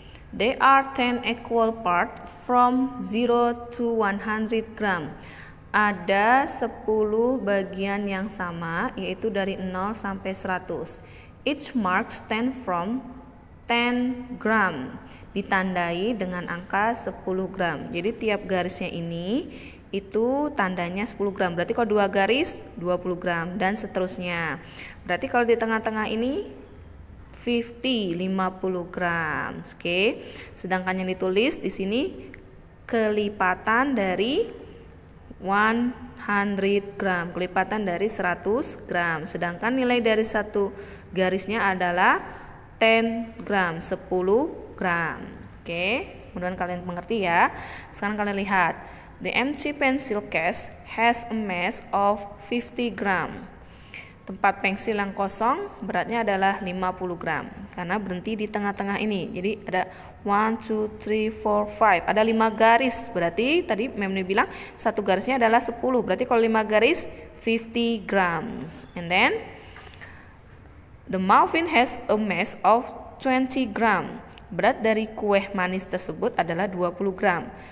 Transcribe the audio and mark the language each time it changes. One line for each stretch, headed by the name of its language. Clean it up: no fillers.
English: There are 10 equal parts from 0 to 100 gram.
Indonesian: Ada 10 bagian yang sama, yaitu dari 0 sampai 100.
English: Each mark stand from 10 gram.
Indonesian: Ditandai dengan angka 10 gram. Jadi tiap garisnya ini itu tandanya 10 gram. Berarti kalau 2 garis 20 gram dan seterusnya. Berarti kalau di tengah-tengah ini 50 gram. Oke. Sedangkan yang ditulis di sini kelipatan dari 100 gram. Kelipatan dari 100 gram. Sedangkan nilai dari satu garisnya adalah 10 gram, 10 gram. Oke, mudah-mudahan kalian mengerti ya. Sekarang kalian lihat.
English: The empty pencil case has a mass of 50 gram.
Indonesian: Tempat pensil yang kosong beratnya adalah 50 gram. Karena berhenti di tengah-tengah ini. Jadi ada 1, 2, 3, 4, 5. Ada 5 garis. Berarti tadi Memni bilang satu garisnya adalah 10. Berarti kalau 5 garis 50 grams.
English: And then the muffin has a mass of 20 gram.
Indonesian: Berat dari kue manis tersebut adalah 20 gram.